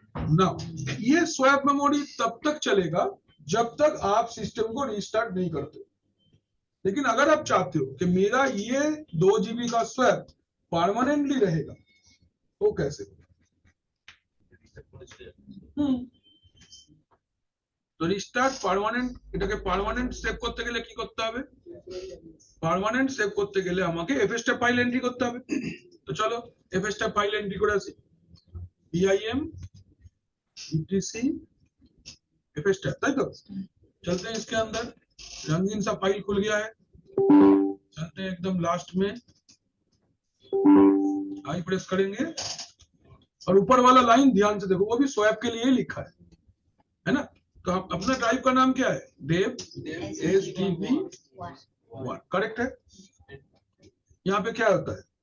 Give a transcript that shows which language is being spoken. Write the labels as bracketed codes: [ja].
[hi] Now ये swap memory तब तक चलेगा जब तक आप सिस्टम को रिस्टार्ट नहीं करते। लेकिन अगर आप चाहते हो कि मेरा ये 2 GB का स्वैप परमानेंटली रहेगा, तो कैसे? [bn] তো রিস্টার্ট পার্মানেন্ট, এটাকে পার্মানেন্ট সেভ করতে গেলে কি করতে হবে? পার্মানেন্ট সেভ করতে গেলে আমাকে fstep ফাইল এন্ট্রি করতে হবে। তো চলো fstep ফাইল এন্ট্রি করে আসি, bim etc fstep, তাই [hi] तो चलते हैं इसके अंदर। रंगीन सा फाइल खुल गया है, चलते हैं एकदम लास्ट में, आई प्रेस करेंगे और ऊपर वाला लाइन ध्यान से देखो, वो भी स्वैप के लिए ही लिखा है ना? तो हम अपना ड्राइव का नाम क्या है? dev sdb1, करेक्ट है। यहाँ पे क्या होता है?